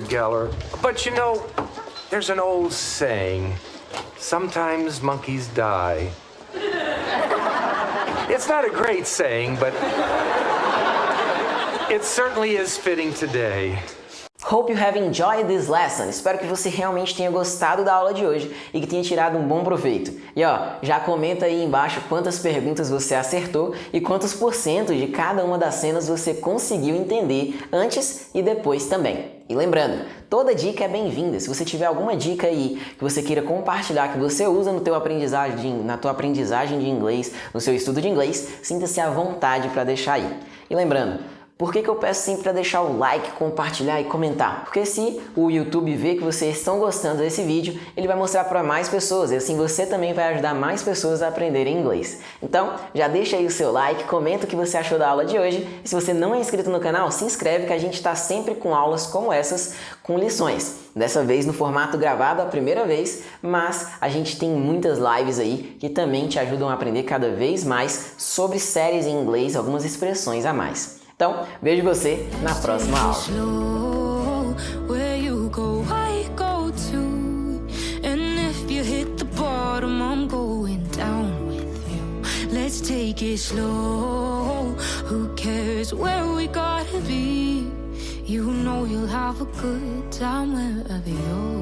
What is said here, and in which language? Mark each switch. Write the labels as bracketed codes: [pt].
[en] Geller, but you know, there's an old saying, sometimes monkeys die. It's not a great saying, but it certainly is fitting today. Hope you have enjoyed this lesson. [pt] Espero que você realmente tenha gostado da aula de hoje e que tenha tirado um bom proveito. E já comenta aí embaixo quantas perguntas você acertou e quantos % de cada uma das cenas você conseguiu entender antes e depois também. E lembrando, toda dica é bem-vinda. Se você tiver alguma dica aí que você queira compartilhar, que você usa na tua aprendizagem de inglês, no seu estudo de inglês, sinta-se à vontade para deixar aí. E lembrando, por que eu peço sempre para deixar o like, compartilhar e comentar? Porque se o YouTube vê que vocês estão gostando desse vídeo, ele vai mostrar para mais pessoas e assim você também vai ajudar mais pessoas a aprenderem inglês. Então, já deixa aí o seu like, comenta o que você achou da aula de hoje e se você não é inscrito no canal, se inscreve que a gente está sempre com aulas como essas, com lições. Dessa vez no formato gravado a primeira vez, mas a gente tem muitas lives aí que também te ajudam a aprender cada vez mais sobre séries em inglês, algumas expressões a mais. Então, vejo você na próxima aula. [en] Slow, where you go, I go too. And if you hit the bottom, I'm going down with you. Let's take it slow. Who cares where we gotta be? You know you'll have a good time wherever you're.